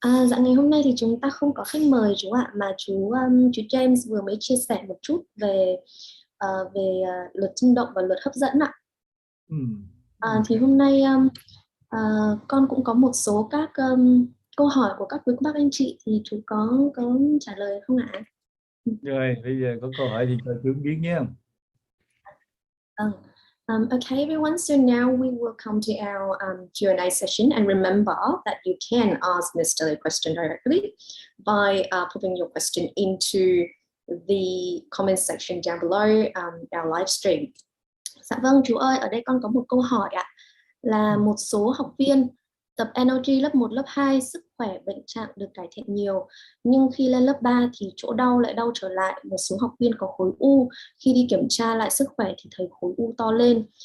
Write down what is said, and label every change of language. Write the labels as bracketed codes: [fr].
[vi] Dạ, ngày hôm nay thì chúng ta không có khách mời chú ạ, mà chú James vừa mới chia sẻ một chút về luật rung động và luật hấp dẫn ạ. Thì hôm nay con cũng có một số các câu hỏi của các quý cô bác anh chị, thì chú có trả lời không ạ? Rồi, bây giờ có câu hỏi thì cho chú biết nhé. [en] Okay, everyone, so now we will come to our Q&A session, and remember that you can ask Mr. a question directly by putting your question into the comment section down below our live stream. [vi] Dạ vâng, chú ơi, ở đây con có một câu hỏi ạ, là một số học viên tập NLG lớp 1, lớp 2 sức khỏe bệnh trạng được cải thiện nhiều, nhưng khi lên lớp 3 thì chỗ đau lại đau trở lại. Một số học viên có khối u, khi đi kiểm tra lại sức khỏe thì thấy khối u to lên.